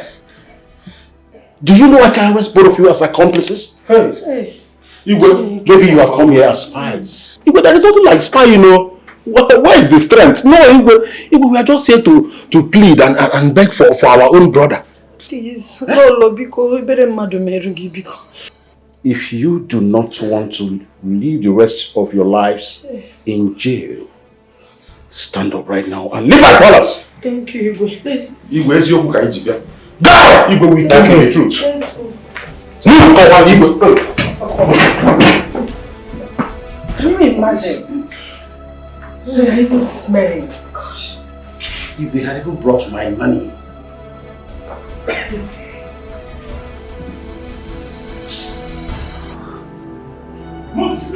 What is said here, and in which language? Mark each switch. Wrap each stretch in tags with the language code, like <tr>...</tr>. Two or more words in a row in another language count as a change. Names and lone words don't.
<en>Do you know I can arrest both of you as accomplices? Hey. Igwe, maybe you have come here as spies. Igwe, there is nothing like spy, you know. Where is the strength? No, Igwe, we are just here to plead and beg for our own brother. Please,</en> <ig>Lolo, biko, ibere mmadụ meru gị biko.</ig> <en>If you do not want to live the rest of your lives in jail, stand up right now and leave my palace. Thank you, Igwe.</en> <ig>Igwe, eziokwu ka iji bịa.</ig> <en>Go!</en> <ig>Igwe,</ig> <en>we tell you the truth. Move, Igwe. Can you imagine? They are even smelling. Gosh. If they had even brought my money. Move!</en>